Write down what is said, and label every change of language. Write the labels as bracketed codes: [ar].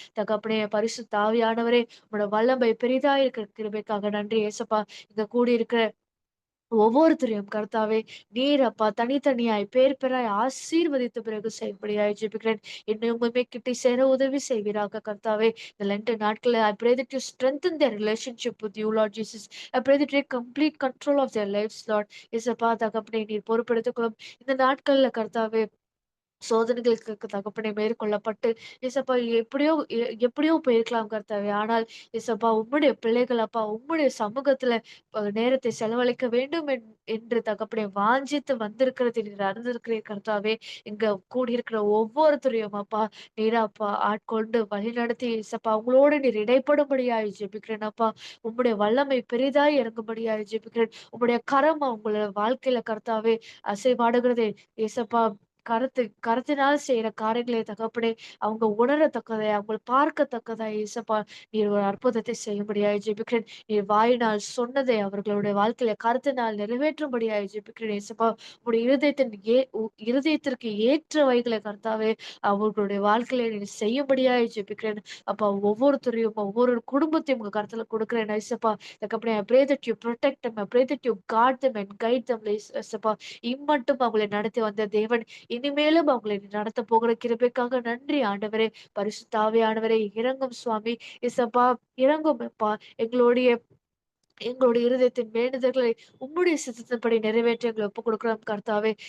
[ta] தகப்பனே, பரிசுத்த ஆவியானவரே, உங்களோட வல்லமை பெரிதா இருக்கிற கிருபைக்காக நன்றி இயேசப்பா. இங்க கூடி இருக்கிற ஒவ்வொருத்தரையும் கர்த்தாவே நீர் அப்பா தனித்தனியாய் பேர் பேராய் ஆசீர்வதித்த பிறகு செய்யும்படியாய் ஜெபிக்கிறேன். என்னை உண்மையுமே கிட்டி சேர உதவி செய்வீராக கர்த்தாவே. இந்த லென்ட் நாட்களில் [en] I pray that you strengthen their relationship with you, Lord Jesus. I pray that you take complete control of their lives, Lord. [ta] இயேசப்பா, தகப்பனே, நீர் பொறுப்பெடுத்துக் கொள்ளும். இந்த நாட்கள்ல கர்த்தாவே சோதனைகளுக்கு தகப்பனே மேற்கொள்ளப்பட்டு இயேசப்பா எப்படியோ போயிருக்கலாம் கர்த்தாவே. ஆனால் இயேசப்பா, உம்முடைய பிள்ளைகள் அப்பா உம்முடைய சமூகத்துல நேரத்தை செலவழிக்க வேண்டும் என்று தகப்பனே வாஞ்சித்து வந்திருக்கிறது நீர் அறிந்திருக்கிறீர் கர்த்தாவே. இங்க கூடியிருக்கிற ஒவ்வொருத்தரையும் அப்பா நீர் அப்பா ஆட்கொண்டு வழிநடத்தி இயேசப்பா உங்களோடு நீர் இடைப்படும்படியாய் ஜெபிக்கிறேன் அப்பா. உம்முடைய வல்லமை பெரிதாய் இறங்கும்படியாய் ஜெபிக்கிறேன். உம்முடைய கரம் உங்களோட வாழ்க்கையில கர்த்தாவே அசைவாடுகிறதே இயேசப்பா. கரத்தினால் செய்யற காரியங்களை தகப்பனே அவங்க உணரத்தக்கதை அவங்க பார்க்கத்தக்கதா இயேசப்பா நீர் ஒரு அற்புதத்தை செய்யும்படியாய் ஜெபிக்கிறேன். நீர் வாயினால் சொன்னதை அவர்களுடைய வாழ்க்கையில கருத்தினால் நிறைவேற்றும்படியாய் ஜெபிக்கிறேன் இயேசப்பா. உங்களுடைய இருதயத்திற்கு ஏற்றவைகளை கர்த்தாவே அவர்களுடைய வாழ்க்கையில நீர் செய்யும்படியாய் ஜெபிக்கிறேன் அப்பா. ஒவ்வொருத்தரையும் ஒவ்வொரு குடும்பத்தையும் உங்க கருத்துல கொடுக்கிறேன் இயேசப்பா. தகப்பனே, [en] I pray that you protect them, I pray that you guard them and guide them இயேசப்பா. [ta] இம்மட்டும் அவங்களை நடத்தி வந்த தேவன் இனிமேலும் அவங்களை நடத்த போகிற கிருபைக்காக நன்றி ஆண்டவரே. பரிசுத்த ஆவியானவரே, இறங்கும் சுவாமி. இசப்பா, இறங்கும் அப்பா. எங்களுடைய எங்களுடைய இருதயத்தின் வேண்டுதல்களை உம்முடைய சித்தத்தின்படி நிறைவேற்ற எங்களை ஒப்புக் கொடுக்கிறோம் கர்த்தாவே.